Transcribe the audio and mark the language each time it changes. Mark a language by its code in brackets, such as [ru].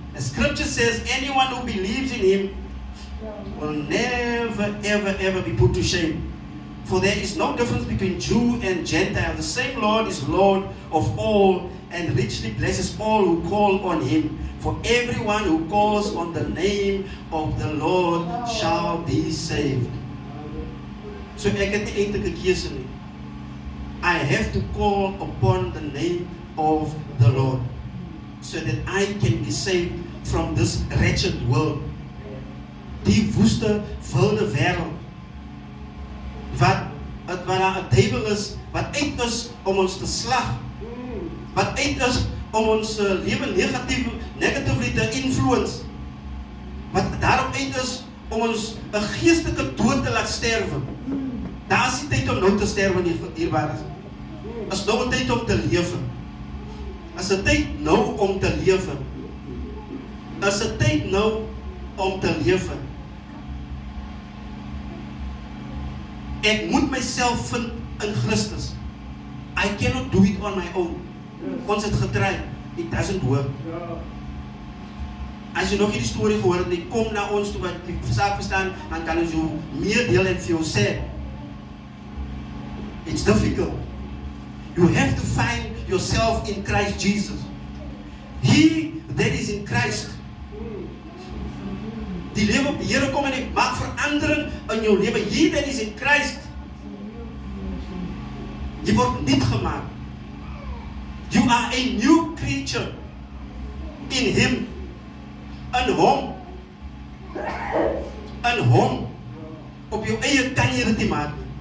[en] The scripture says anyone who believes in him will never, ever, ever be put to shame. For there is no difference between Jew and Gentile. The same Lord is Lord of all and richly blesses all who call on him. For everyone who calls on the name of the Lord shall be saved. [af] So ek het nie eintlik 'n keuse nie. [en] I have to call upon the name of the Lord so that I can be saved from this wretched world. [af] Die woeste, wilde wêreld. Wat 'n duiwel is, wat uit is om ons te slag. Wat uit is om ons lewe negatively te influence. Wat daarop uit is om ons 'n geestelike dood te laat sterwe. Daar is nie tyd om nou te sterwe nie, dierbares. Is nou 'n tyd om te lewe. Is 'n tyd nou om te lewe. Is 'n tyd nou om te lewe. Ek moet myself vind in Christus. [en] I cannot do it on my own. [af] Ons het getry. [en] It doesn't work. [af] As jy nog nie die storie gehoor het, kom na ons toe wat die saak verstaan, dan kan ons jou meer deel en vir jou sê. [en] It's difficult. You have to find yourself in Christ Jesus. He that is in Christ. [af] Die lewe op die Here kom en hy maak verandering in jou lewe. [en] He that is in Christ. [af] Jy word nuut gemaak. [en] You are a new creature in him. [af] In hom. In hom. Op jou eie kan jy dit nie maak.